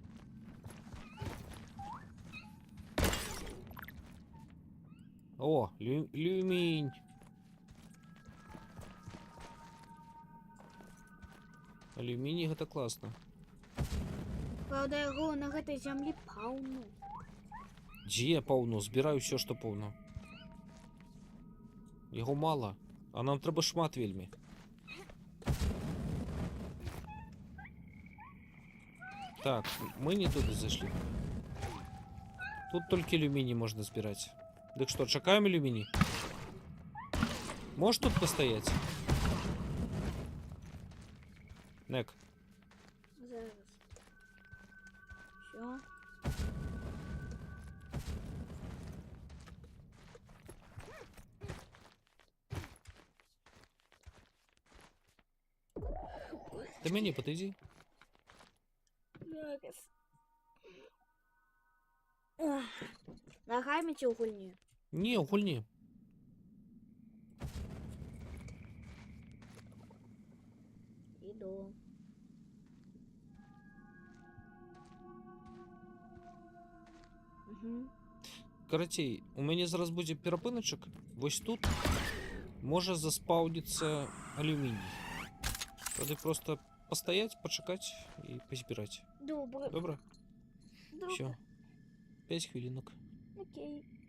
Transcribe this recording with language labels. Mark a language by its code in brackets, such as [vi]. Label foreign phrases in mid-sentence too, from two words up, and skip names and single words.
[be] О, люмінь. Алюміній гэта класна. Правда, яго на гэтай зямлі паўну. Дзе паўно? Збіраю все, што паўно. Яго мала, а нам трэба шмат вельмі. Так, мы не туды зайшлі. Тут толькі алюміній можна збіраць. Дык што, чакаем алюміній? Можеш тут пастаяць? Нек. Зараз. Все. До мяне падыдзі. Зараз. Ах, нагамі ці ў гульні? Не, у гульні. Іду. Угу. Карацей, у мяне зараз будзе перапыначак. Вось тут можа заспаўніцца алюміній. Тады просто пастаяць, пачакаць і пазбіраць. [uk] Добре. [be] Добра? [uk] Добре. [be] Все. 5 хвілінок. Окей.